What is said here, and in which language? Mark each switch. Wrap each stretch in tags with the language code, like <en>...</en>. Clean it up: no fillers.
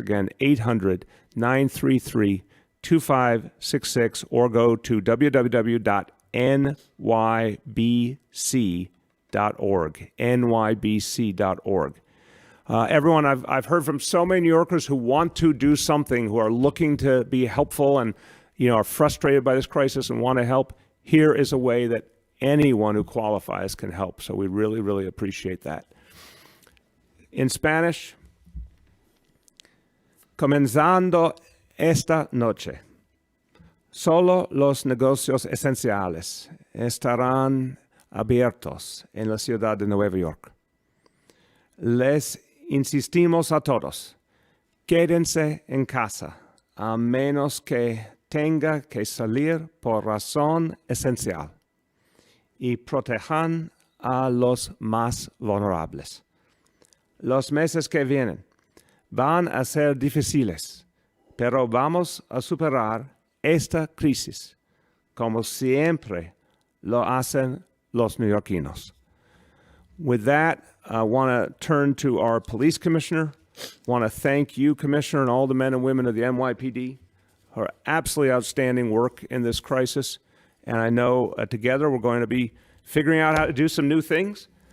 <en>Again, 800-933-2566, or go to www.nybc.org, nybc.org. Everyone, I've heard from so many New Yorkers who want to do something, who are looking to be helpful and are frustrated by this crisis and want to help. Here is a way that anyone who qualifies can help. So we really, really appreciate that. In Spanish,</en> <es>comenzando esta noche, solo los negocios esenciales estarán abiertos en la ciudad de Nueva York. Les insistimos a todos, quédense en casa, a menos que tenga que salir por razón esencial, y protejan a los más vulnerables. Los meses que vienen van a ser difíciles, pero vamos a superar esta crisis, como siempre lo hacen los neoyorquinos.</es> <en>With that, I want to turn to our police commissioner. I want to thank you, Commissioner, and all the men and women of the NYPD for absolutely outstanding work in this crisis. And I know together we're going to be figuring out how to do some new things.</en>